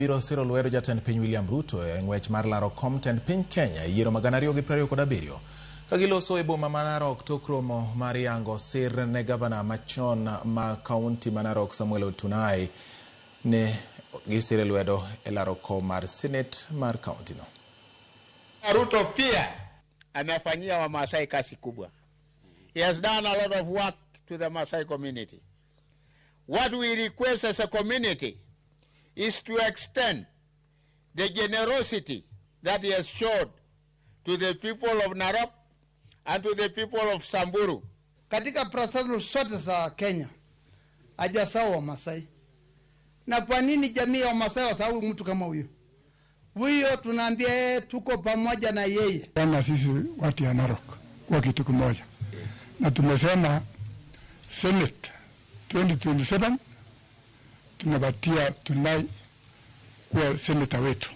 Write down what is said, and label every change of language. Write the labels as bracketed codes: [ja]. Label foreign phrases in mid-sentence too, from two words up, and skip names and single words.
[luo] Biro siro lwedo jatend piny William Ruto e ng'wech mar laro kom tend piny Kenya e yiero ma 2027. Kagiloso e boma ma Narok tok romo mar yango sir ne gavana machon ma kaunti ma Narok Samuel Otunai ne gisire lwedo e laro kom mar Senate mar kaunti no. [sw] Ruto pia amefanyia wa Maasai kazi kubwa. [en] He has done a lot of work to the Maasai community. What we request as a community is to extend the generosity that he has showed to the people of Narok and to the people of Samburu. [sw] Katika proselu zote za Kenya hajasahau Wamasai. Na kwa nini jamii ya Wamasai wasahau mtu kama huyo? Huyo tunaambia tuko pamoja na yeye. Kama sisi watu ya Narok kwa kitu kimoja. Na tumesema Senate 2027 tunabatia Tunai kwa seneta wetu.